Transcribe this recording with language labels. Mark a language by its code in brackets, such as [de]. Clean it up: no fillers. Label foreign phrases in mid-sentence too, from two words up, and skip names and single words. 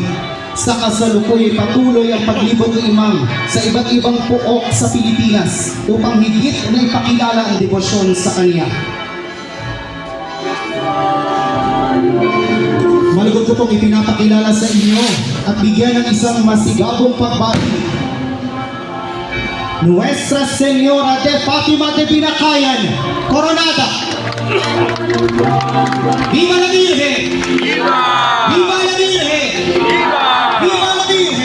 [tl] Sa kasalukuyan patuloy ang paglibot ni Imam sa iba't ibang puok sa Pilipinas upang higit na ipakilala ang debosyon sa kanya. Malugod ko pong ipinapakilala sa inyo at bigyan ng isang masigabong pagbati. [es] Nuestra Señora de Fatima de Binakayan, Coronada! Viva la Virgen! ¡Viva! Viva la Virgen! ¡Viva! Viva la Virgen!